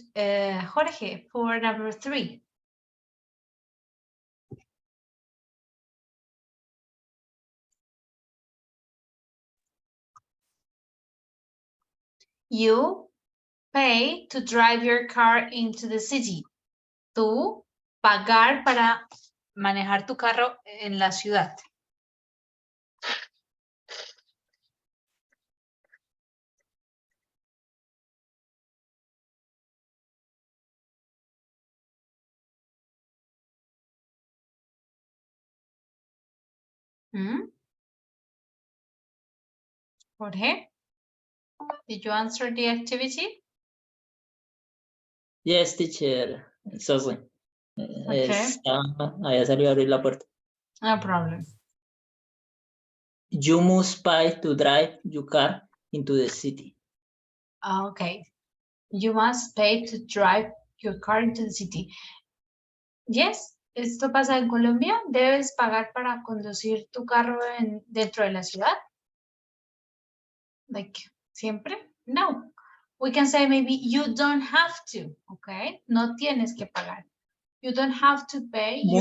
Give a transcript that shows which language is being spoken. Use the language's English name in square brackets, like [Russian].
[English] Jorge, for number 3. You pay to drive your car into the city. [Spanish] Tú pagar para manejar tu carro en la ciudad. [English] Jorge, did you answer the activity? Yes, teacher. Sorry. Okay. [Spanish] Había salido a abrir la puerta. [English] No problem. You must pay to drive your car into the city. Okay. You must pay to drive your car into the city. [Spanish] Yes, esto pasa en Colombia. ¿Debes pagar para conducir tu carro dentro de la ciudad? [English] Like, siempre? No. We can say maybe you don't have to, okay? [Spanish] No tienes que pagar. [English] You don't have to pay your...